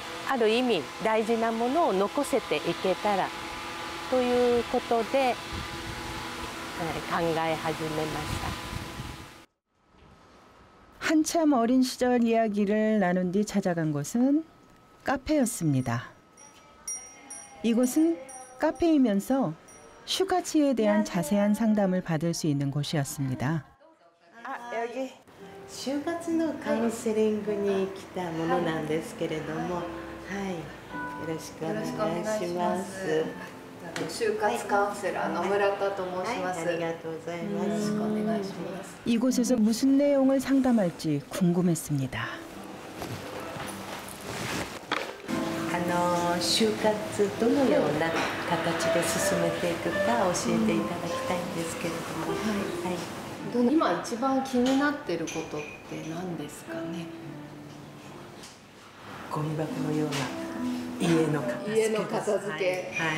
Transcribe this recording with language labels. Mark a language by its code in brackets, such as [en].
[ja] ある意味大事なものを残せていけたらということで、考え始めました。 [ko] 한참 어린 시절 이야기를 나눈 뒤 찾아간 곳은 카페였습니다. 이곳은 카페이면서 슈카츠에 대한 자세한 상담을 받을 수 있는 곳이었습니다. 여기 [ja] 就活のカウンセリングに来たものなんですけれども、はい、よろしくお願いします。就活カウンセラーの村田と申します。ありがとうございます。よろしくお願いします。 [ko] 이곳에서 무슨 내용을 상담할지 궁금했습니다. [ja] 就活どのような形で進めていくか教えていただきたいんですけれども、はい、今一番気になっていることって何ですかね。ゴミ箱のような家の片付け、